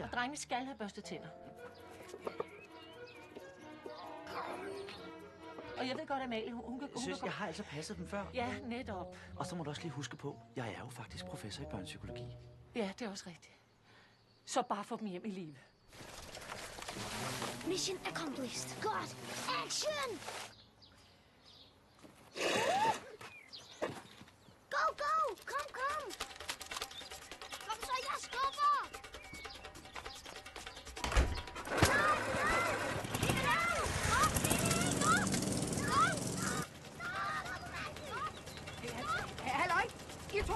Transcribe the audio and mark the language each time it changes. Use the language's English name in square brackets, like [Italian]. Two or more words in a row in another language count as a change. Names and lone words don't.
[Danish] Og drengene skal have børstet tænder. Og jeg ved godt, at Amalie, hun kan... Søs, jeg har altså passet dem før. Ja, netop. Og så må du også lige huske på, jeg er jo faktisk professor i børnepsykologi. Ja, det er også rigtigt. Så bare få dem hjem i live. [English] Mission accomplished. Godt. Action! Go, go! [Danish] Kom! Kom så, jeg skubber! Halløj! I to!